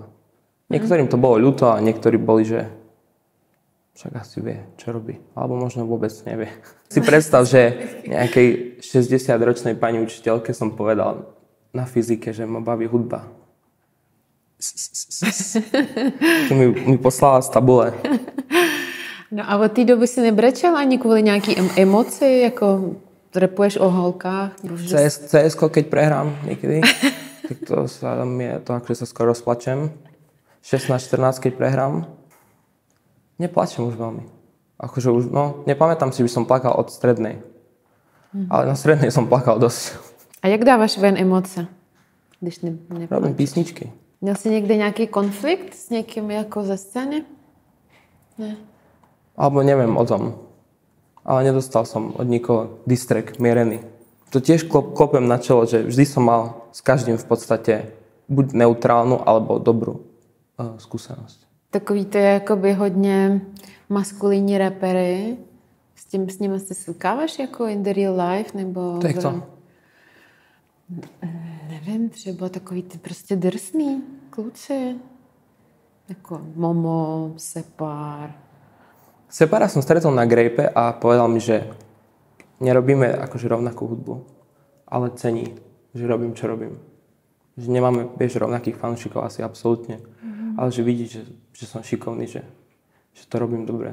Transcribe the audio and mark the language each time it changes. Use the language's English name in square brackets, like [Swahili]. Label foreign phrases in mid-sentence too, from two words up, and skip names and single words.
[Slovak] Niektorým to bolo ľúto a niektorí boli, že však asi vie, čo robí. Alebo možno vôbec nevie. Si predstav, že nejakej 60-ročnej pani učiteľke som povedal na fyzike, že ma baví hudba. mi poslala z tabule. [Czech] No a od té doby si nebrečel ani kvůli nějaký emoci, jako repuješ o holkách? [Slovak] CS-ko, keď prehrám niekedy, tak to je to, akože sa skoro rozplačem. 16-14, keď prehrám. Neplačem už veľmi. Akože už, nepamätám si, že som plakal od strednej. Ale na strednej som plakal dosť. [Czech] A jak dávaš ven emoce, když neplačeš? [Slovak] Robím písničky. [Czech] Měl jsi někde nějaký konflikt s někým jako ze scény? Ne. [Slovak] Alebo neviem o tom. Ale nedostal som od nikoho distrek mierený. To tiež klopem na čelo, že vždy som mal s každým v podstate buď neutrálnu, alebo dobrú skúsenosť. [Czech] Takový to je jakoby hodně maskulinní rapery. S nimi se setkáváš jako [English] in the real life? [Czech] Nebo [Slovak] to je kto? [Czech] Nevím, třeba takový ty prostě drsný kluci. Jako Momo, Separ. [Slovak] Separa som stretol na Grape a povedal mi, že nerobíme akože rovnakú hudbu, ale cení, že robím, čo robím. Že nemáme, rovnakých fanúšikov asi absolútne, ale že vidí, že som šikovný, že to robím dobre.